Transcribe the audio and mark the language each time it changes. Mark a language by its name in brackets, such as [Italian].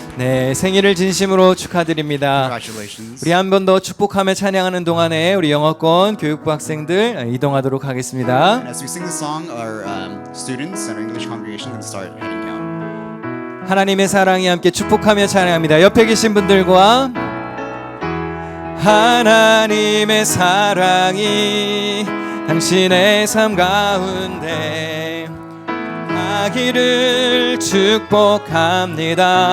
[Korean] 네, 생일을 진심으로 축하드립니다. [English] Congratulations. [Korean] 우리 한 번 더 축복하며 찬양하는 동안에 우리 영어권 교육부 학생들 이동하도록 하겠습니다. [English] And as we sing the song, our students and our English congregation can start heading down. [Korean] 하나님의 사랑이 함께 축복하며 찬양합니다. 옆에 계신 분들과 하나님의 사랑이 당신의 삶 가운데 하기를 축복합니다.